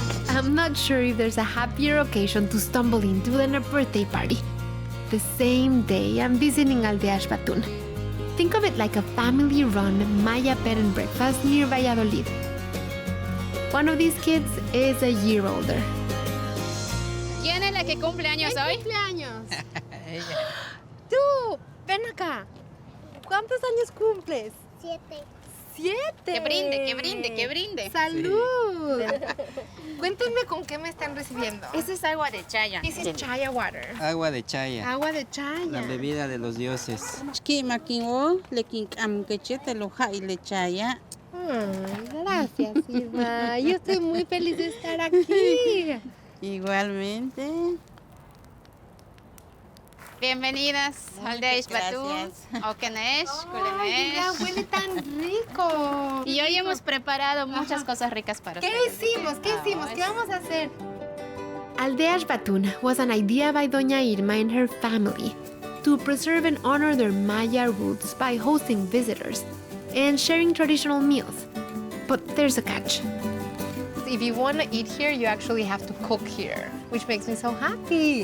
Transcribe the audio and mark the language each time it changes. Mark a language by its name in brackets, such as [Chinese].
[English] I'm not sure if there's a happier occasion to stumble into than a birthday party. The same day I'm visiting Aldea Xbatun. Think of it like a family-run Maya bed and breakfast near Valladolid. One of these kids is a year older. [Spanish] ¿Quién es la que cumple años hoy? Cumpleaños. Tú, ven acá. ¿Cuántos años cumples? 7. 7. Que brinde, que brinde, que brinde. ¡Salud! Cuéntenme con qué me están recibiendo. Ese es agua de chaya. [English] This is chaya water. [Spanish] Agua de chaya, Agua de chaya. la bebida de los dioses. Ki makingo, lekin amkechete lo y le chaya. Ay, gracias, Irma. Yo estoy muy feliz de estar aquí. Igualmente. Bienvenidas, Aldea Xbatun, Okenesh, Ay, mira, [Yucateco] Kulenesh. [Spanish] huele tan rico. Y hoy hemos preparado muchas cosas ricas para ¿Qué ustedes. hicimos? ¿Qué hicimos? ¿Qué vamos a hacer? [English] Aldea Xbatun was an idea by Dona Irma and her family to preserve and honor their Maya roots by hosting visitors and sharing traditional meals. But there's a catch. If you want to eat here, you actually have to cook here, which makes me so happy.